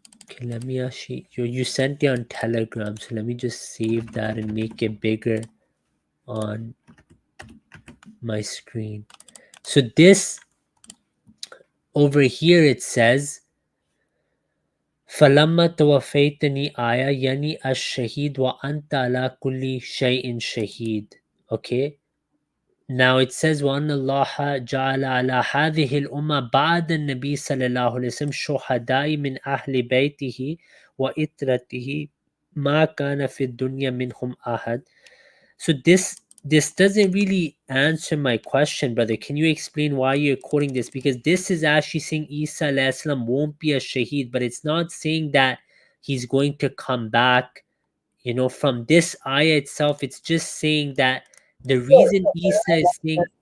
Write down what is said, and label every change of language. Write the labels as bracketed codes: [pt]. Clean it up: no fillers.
[en] Okay, let me actually... You sent it on Telegram, so let me just save that and make it bigger on my screen. So this over here, it says [ar] فَلَمَّا تَوَفَّيْتَنِي آيَةً يعني الشهيد وأنت على كل شيء شهيد. [en] Okay. Now it says [ar] وأن الله جعل على هذه الأمة بعد النبي صلى الله عليه وسلم شهداء من أهل بيته وإترته ما كان في الدنيا منهم أحد. [en] So this doesn't really answer my question, brother. Can you explain why you're quoting this? Because this is actually saying Isa alayhi salam won't be a shaheed, but it's not saying that he's going to come back. From this ayah itself, it's just saying that the reason Isa is saying...